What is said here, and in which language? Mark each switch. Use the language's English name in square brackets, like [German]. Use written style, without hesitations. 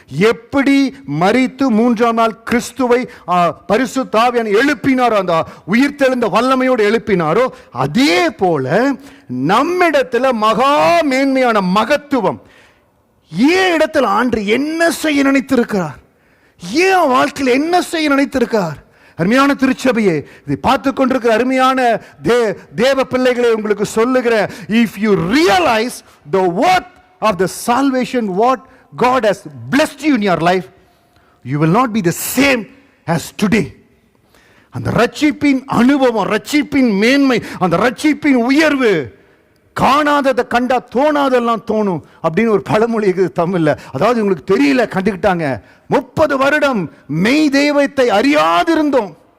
[Tamil] எப்படி மரித்து 3ஆம் நாள் கிறிஸ்துவை பரிசுத்த ஆவியானவர் எழுப்பினாரோ, அந்த உயிர்த்தெழுந்த வல்லமையோடு எழுப்பினாரோ, அதே போல நம்மிடத்தில் மகா மேன்மையான மகத்துவம். ஏன் இடத்தில் ஆண்டு என்ன செய்ய நினைத்திருக்கிறார், ஏன் வாழ்க்கையில் என்ன செய்ய நினைத்திருக்கார்? அருமையான திருச்சபையே, இதை பார்த்து கொண்டிருக்கிற அருமையான தேவ பிள்ளைகளை உங்களுக்கு சொல்லுகிற, [English] if you realize the worth of the salvation what God has blessed you in your life, you will not be the same as today. [Tamil] அந்த ரட்சிப்பின் அனுபவம், ரட்சிப்பின் மேன்மை, அந்த ரட்சிப்பின் உயர்வு, காணாததை கண்டா தோணாதெல்லாம் தோணும் அப்படின்னு ஒரு பழமொழி இருக்குது தமிழ்ல. அதாவது உங்களுக்கு தெரியல, கண்டுக்கிட்டாங்க. 30 வருடம் மெய் தெய்வத்தை அறியாதிருந்தோம்.